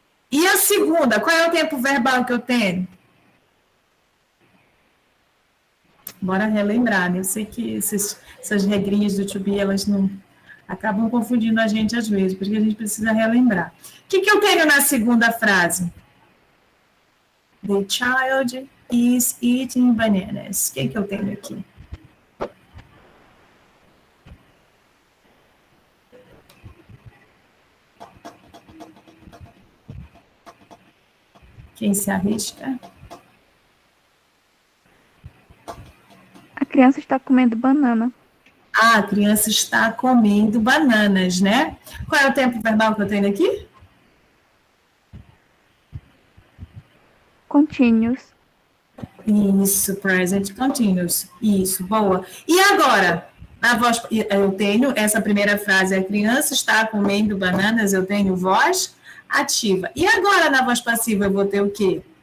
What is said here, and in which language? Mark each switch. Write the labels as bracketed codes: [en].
[pt] E a segunda, qual é o tempo verbal que eu tenho? Bora relembrar, né? Eu sei que essas regrinhas do to be, elas não acabam confundindo a gente às vezes, porque a gente precisa relembrar. O que eu tenho na segunda frase? [en] The child is eating bananas. [pt] O que eu tenho aqui? Quem se arrisca? A criança está comendo banana. Ah, a criança está comendo bananas, né? Qual é o tempo verbal que eu tenho aqui? [en] Continuous. [pt] Isso, present continuous. Isso, boa. E agora, na voz, eu tenho essa primeira frase, a criança está comendo bananas, eu tenho voz ativa. E agora, na voz passiva, eu vou ter o quê?